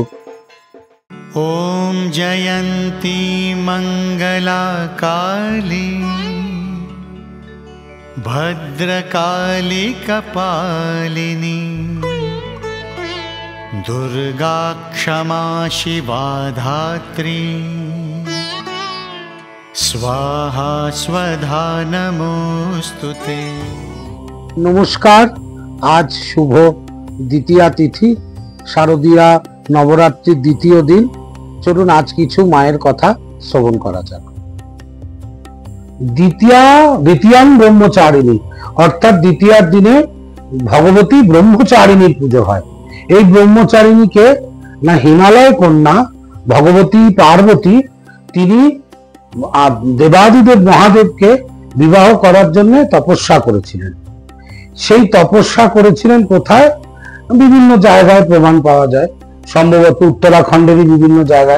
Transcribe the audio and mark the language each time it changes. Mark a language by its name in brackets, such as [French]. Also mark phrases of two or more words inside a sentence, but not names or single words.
[Sanskrit] ওম জয়ন্তী মঙ্গলা কালী ভদ্রকালী কপালিনী দুর্গা ক্ষমা শিবা ধাত্রী स्वाहा स्वधा नमोस्तुते। [Bangla] नमस्कार। আজ শুভ দ্বিতীয়া তিথি, শারদীয়া নবরাত্রির দ্বিতীয় দিন। চলুন আজ কিছু মায়ের কথা শ্রবণ করা যাক। [Sanskrit] द्वितीयां ब्रह्मचारिणी [Bangla] অর্থাৎ দ্বিতীয়ার দিনে ভগবতী ব্রহ্মচারিণীর পুজো হয়। এই ব্রহ্মচারিণীকে না হিমালয় কন্যা ভগবতী পার্বতী তিনি দেবাদিদেব মহাদেবকে বিবাহ করার জন্য তপস্যা করেছিলেন। সেই তপস্যা করেছিলেন কোথায়? বিভিন্ন জায়গায় প্রমাণ পাওয়া যায়, সম্ভবত উত্তরাখণ্ডেরই বিভিন্ন জায়গায়।